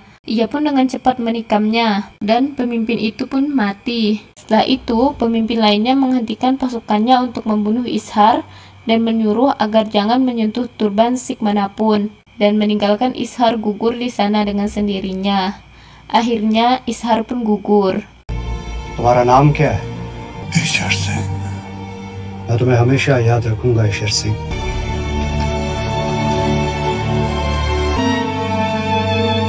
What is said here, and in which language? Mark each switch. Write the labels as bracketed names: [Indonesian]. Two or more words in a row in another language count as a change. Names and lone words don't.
[Indonesian] Ia pun dengan cepat menikamnya, dan pemimpin itu pun mati. Setelah itu, pemimpin lainnya menghentikan pasukannya untuk membunuh Ishar dan menyuruh agar jangan menyentuh turban Sikh manapun, dan meninggalkan Ishar gugur di sana dengan sendirinya. Akhirnya, Ishar pun gugur. [Hindi] तुम्हारा नाम क्या है? ईश्वर सिंह। मैं तुम्हें हमेशा याद रखूंगा ईश्वर सिंह।